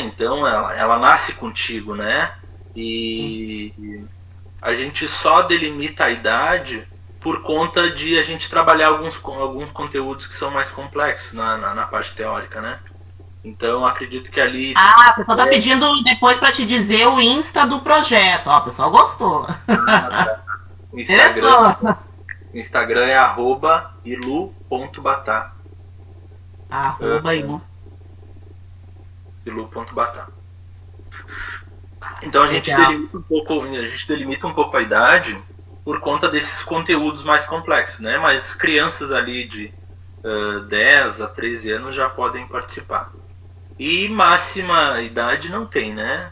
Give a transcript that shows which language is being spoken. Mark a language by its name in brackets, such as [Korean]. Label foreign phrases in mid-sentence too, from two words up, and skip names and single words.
[Portuguese] Então ela nasce contigo, né? E a gente só delimita a idade por conta de a gente trabalhar alguns conteúdos que são mais complexos na parte teórica, né? Então acredito que ali Ah, a pessoa tá pedindo depois pra te dizer o Insta do projeto. Ó, o pessoal gostou. o Instagram, Interessou. o Instagram é @ilu.batá. Arroba Ilu. ilu.batá. Então a gente Legal. delimita um pouco a idade por conta desses conteúdos mais complexos, né? Mas crianças ali de 10 a 13 anos já podem participar. E máxima idade não tem, né?